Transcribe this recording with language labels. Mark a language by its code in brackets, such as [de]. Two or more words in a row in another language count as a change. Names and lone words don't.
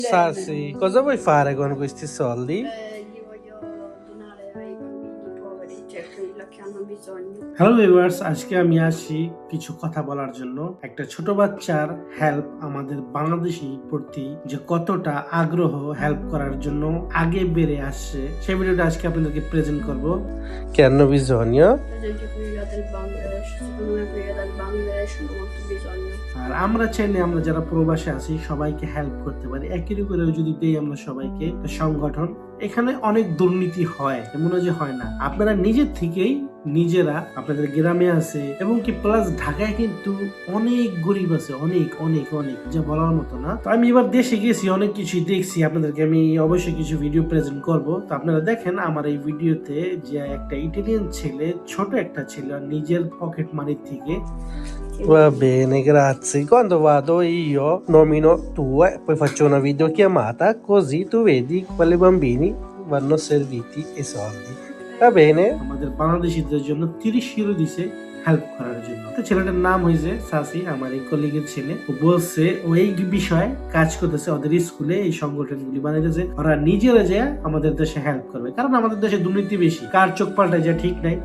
[it] Sassi, cosa vuoi fare con questi soldi? Li voglio donare ai bambini poveri, cioè quelli che hanno bisogno. [en] Hello viewers, [bn] আজকে আমি আসি কিছু কথা বলার জন্য। একটা ছোট বাচ্চার হেল্প আমাদের বাংলাদেশি প্রতি যে কতটা আগ্রহ হেল্প করার জন্য আগে বেড়ে আসছে, সেই ভিডিওটা আজকে আপনাদেরকে প্রেজেন্ট করব। [it] Che hanno bisogno? Per esempio quelli là del Bangladesh, secondo me quelli del Bangladesh hanno molto bisogno. [bn] আর আমরা চাইলে আমরা যারা প্রবাসে আছি সবাইকে হেল্প করতে পারি। একই করে যদি দেই আমরা সবাইকে সংগঠন, এখানে অনেক দুর্নীতি হয়, এমন যে হয় না। আপনারা নিজের থেকেই নিজেরা আপনাদের গ্রামে আছে এবং কি প্লাস ঢাকায় কিন্তু অনেক গরিব আছে, অনেক অনেক অনেক, যা বলার মতো না। তো আমি এবার দেশে গেছি, অনেক কিছুই দেখছি, আপনাদেরকে আমি অবশ্যই কিছু ভিডিও প্রেজেন্ট করব। তো আপনারা দেখেন আমার এই ভিডিওতে যে একটা ইটালিয়ান ছেলে, ছোট একটা ছেলে নিজের [en] pocket money [bn] থেকে [it] Va bene, grazie. Quando vado io nomino tu e poi faccio una videochiamata così tu vedi quali bambini vanno serviti i soldi. Va bene? [bn] আমাদের বাংলাদেশিদের জন্য 30 ইউরো দিছে হেল্প করার জন্য। তো ছেলেটার নাম হয়েছে সাসি, আমার এই কলিগের ছেলে। ও বলছে ও এই বিষয়ে কাজ করতেছে, ওদের স্কুলে এই সংগঠনগুলি বানাইতেছে, ওরা নিজেরা যে আমাদের দেশে হেল্প করবে, কারণ আমাদের দেশে দুর্নীতি বেশি, কার চোখ পাল্টায় যা ঠিক নাই।